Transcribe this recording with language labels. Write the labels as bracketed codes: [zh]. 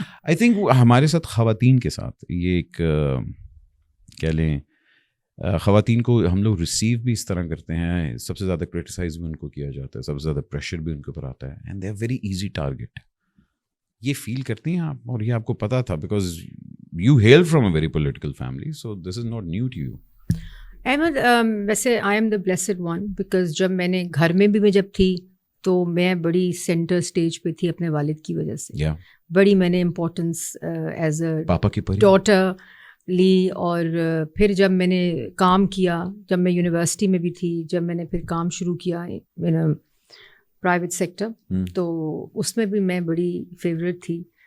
[en] I think [ur] ہمارے ساتھ خواتین کے ساتھ یہ ایک کہہ لیں، خواتین کو ہم لوگ ریسیو بھی اس طرح کرتے ہیں، سب سے زیادہ کرٹیسائز بھی ان کو کیا جاتا ہے، سب سے زیادہ پریشر بھی ان کے اوپر آتا ہے. [en] And they are very easy target. [ur] یہ فیل کرتی ہیں آپ، اور یہ آپ کو پتا تھا because [en] you hail from a very political family, so this is not new to you. [ur] Ahmad ویسے [en] I am the blessed one because [ur] جب میں نے گھر میں بھی میں جب تھی تو میں بڑی سینٹر اسٹیج پہ تھی اپنے والد کی وجہ سے. بڑی میں نے [en] importance as a daughter [ur] لی. اور پھر جب میں نے کام کیا, جب میں یونیورسٹی میں بھی تھی, جب میں نے پھر کام شروع کیا پرائیویٹ سیکٹر, تو اس میں بھی میں بڑی فیوریٹ تھی.